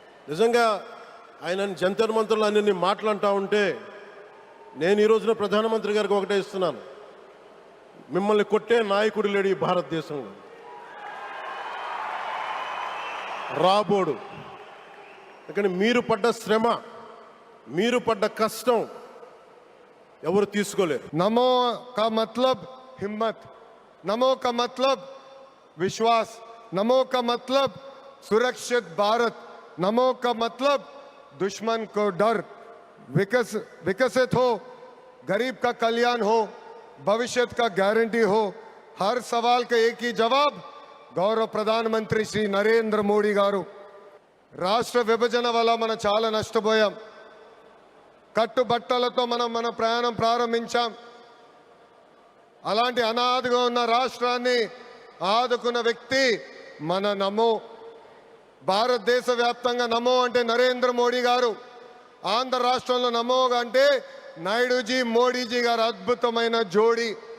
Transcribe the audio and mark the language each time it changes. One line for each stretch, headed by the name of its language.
Telugu: నిజంగా ఆయన జంతర్ మంత్రులు అన్ని మాట్లాడుతూ ఉంటే నేను ఈ రోజున ప్రధానమంత్రి గారికి ఒకటే ఇస్తున్నాను, మిమ్మల్ని కొట్టే నాయకుడు లేడు ఈ భారతదేశంలో, రాబోడు. కానీ మీరు పడ్డ శ్రమ, మీరు పడ్డ కష్టం ఎవరు తీసుకోలేరు.
Hindi: नमो का मतलब हिम्मत, नमो का मतलब विश्वास, नमो का मतलब सुरक्षित भारत, नमो का मतलब दुश्मन को डर। विकसित हो, गरीब का कल्याण हो, भविष्य का गारंटी हो, हर सवाल का एक ही जवाब गौरव प्रधानमंत्री श्री नरेंद्र मोदी गारू.
Telugu: రాష్ట్ర విభజన వల్ల మనం చాలా నష్టపోయాం. కట్టుబట్టలతో మన ప్రయాణం ప్రారంభించాం. అలాంటి అనాథగా ఉన్న రాష్ట్రాన్ని ఆదుకున్న వ్యక్తి మన నమో. భారతదేశ వ్యాప్తంగా నమో అంటే నరేంద్ర మోడీ గారు, ఆంధ్ర రాష్ట్రంలో నమో అంటే నాయుడుజీ మోడీజీ గారు అద్భుతమైన జోడీ.